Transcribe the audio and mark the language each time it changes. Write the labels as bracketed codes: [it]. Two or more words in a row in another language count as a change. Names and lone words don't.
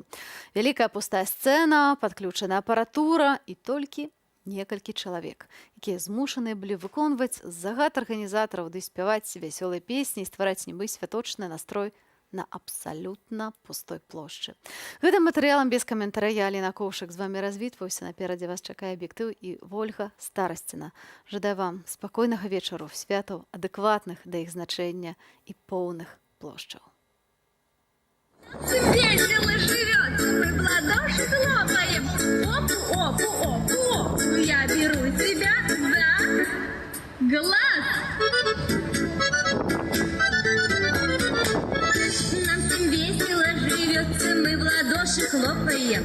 [be] Вялікая пустая сцэна, падключаная апаратура і толькі некалькі чалавек, якія змушаныя былі выконваць загад арганізатараў ды спяваць вясёлыя песні і ствараць нібы святочны настрой на абсалютна пустой плошчы. Гэтым матэрыялам без каментара я, Аліна Коўшак, з вамі развітваюся. Наперадзе вас чакае аб'ектыў і Вольга Старасціна. Жадаю вам спакойнага вечару, святаў адэкватных да іх значэння і поўных плошчаў. [ru] Весело живет, мы в ладоши хлопаем. Опу, опу, опу, опу, я беру тебя за глаз. Нам всем весело живется, мы в ладоши хлопаем.